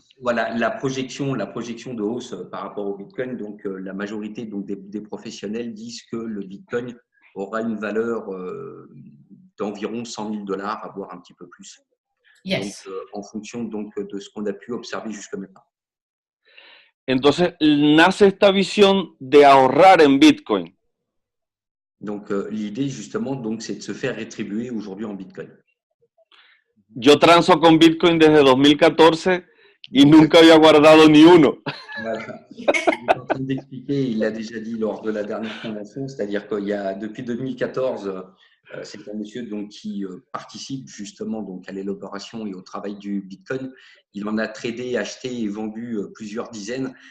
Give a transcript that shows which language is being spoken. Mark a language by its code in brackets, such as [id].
[fr] Voilà, la projection de hausse par rapport au Bitcoin. Donc, la majorité des professionnels disent que le Bitcoin aura une valeur d'environ $100,000, voire un petit peu plus. [en] Yes. [fr] Donc, en fonction de ce qu'on a pu observer jusqu'à maintenant. [es] Entonces, nace esta visión de ahorrar en Bitcoin. [fr] Donc, l'idée, justement, c'est de se faire rétribuer aujourd'hui en Bitcoin. [es] Yo transo con Bitcoin desde 2014 y nunca había guardado ni uno. [fr] Voilà. Il est en train d'expliquer, il l'a déjà dit lors de la dernière convention, c'est-à-dire qu'il y a depuis 2014, c'est un monsieur qui participe justement à l'élaboration et au travail du Bitcoin. Il en a tradé, acheté et vendu plusieurs dizaines.